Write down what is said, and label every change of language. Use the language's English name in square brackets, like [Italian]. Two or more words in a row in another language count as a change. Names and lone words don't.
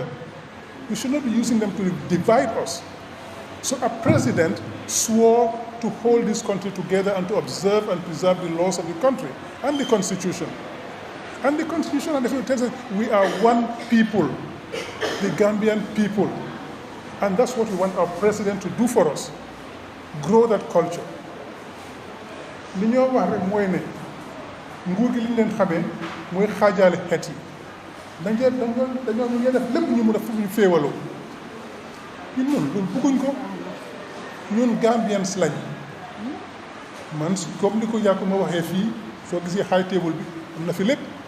[English] We should not be using them to divide us. So a president swore to hold this country together and to observe and preserve the laws of the country and the constitution. And the Constitution and the Constitution tells us we are one people, the Gambian people. And that's what we want our president to do for us. Grow that culture. [Wolof] Li ñoo wax rek mooy ne nguur gi li ñu leen xamee mooy xaajaale xeet yi dañoo ñu def lépp ñu mun a fu ñu féewaloo ñun loolu bëgguñ ko ñun Gambians lañ man comme ni ko yàqu ma waxee fii soo gisee [English] high table [Wolof] bi am na fi lépp